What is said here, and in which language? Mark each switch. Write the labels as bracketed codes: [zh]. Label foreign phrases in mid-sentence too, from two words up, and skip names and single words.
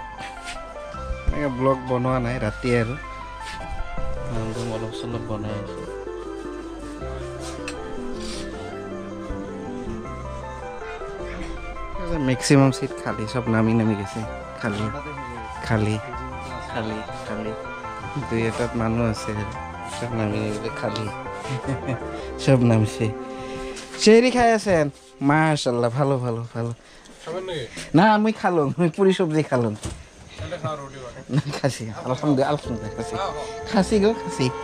[as] ব্লগ বনোৱা নাই, ৰাতি আৰু অলপ চলপ বনাই আছো। [en] maximum seat [bn] খালি, সব নামি নামি গেছে। [as] খালি খালি খালি খালি, দুই এটাত মানুহ আছে, [bn] সব নামি গেছে খালি। সব নামছে। চেহারি খাই আছেন? মাশাল্লাহ, ভালো ভালো ভালো। না আমি খালো, আমি পুরি সবজি খালাম। খাসি, [ar] الحمد لله الحمد لله, [bn] খাসি খাসি গো খাসি।